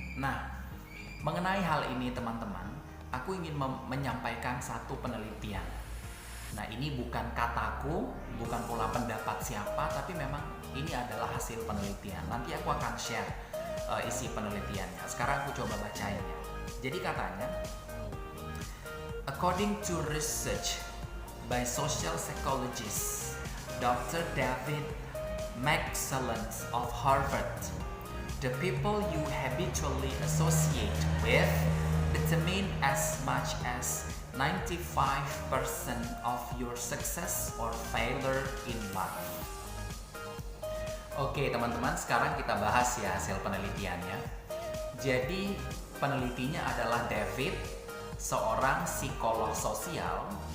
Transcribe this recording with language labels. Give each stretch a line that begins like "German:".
Indonesian: Nah, mengenai hal ini teman-teman, aku ingin menyampaikan satu penelitian. Nah, ini bukan kataku, bukan pula pendapat siapa, tapi memang ini adalah hasil penelitian. Nanti aku akan share isi penelitiannya. Sekarang aku coba bacainnya. Jadi katanya,
English: according to research by social psychologist Dr. David McClelland of Harvard, the people you habitually associate with determine as much as 95% of your success or failure in life.
Indonesian: Oke teman-teman, sekarang kita bahas ya hasil penelitiannya. Jadi penelitinya adalah David, seorang psikolog sosial.